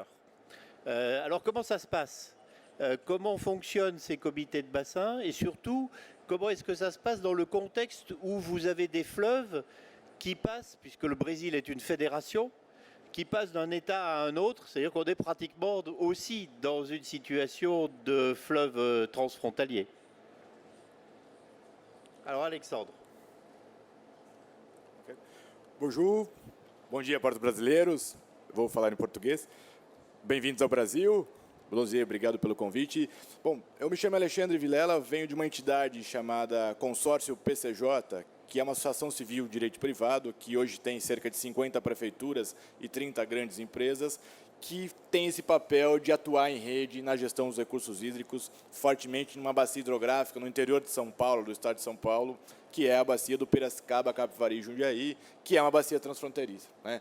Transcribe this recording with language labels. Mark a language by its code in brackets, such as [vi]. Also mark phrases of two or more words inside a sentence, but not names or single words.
[fr] Alors comment ça se passe ? Comment fonctionnent ces comités de bassin et surtout, comment est-ce que ça se passe dans le contexte où vous avez des fleuves qui passent, puisque le Brésil est une fédération, qui passent d'un État à un autre, c'est-à-dire qu'on est pratiquement aussi dans une situation de fleuve transfrontalier. Alors Alexandre. Okay. Bonjour, [pt] bom dia para os brasileiros, vou falar em português. Bem-vindos ao Brasil. Donzier, obrigado pelo convite. Bom, eu me chamo Alexandre Vilela, venho de uma entidade chamada Consórcio PCJ, que é uma associação civil de direito privado, que hoje tem cerca de 50 prefeituras e 30 grandes empresas, que tem esse papel de atuar em rede na gestão dos recursos hídricos, fortemente numa bacia hidrográfica no interior de São Paulo, do estado de São Paulo, que é a bacia do Piracicaba, Capivari e Jundiaí, que é uma bacia transfronteiriça, né?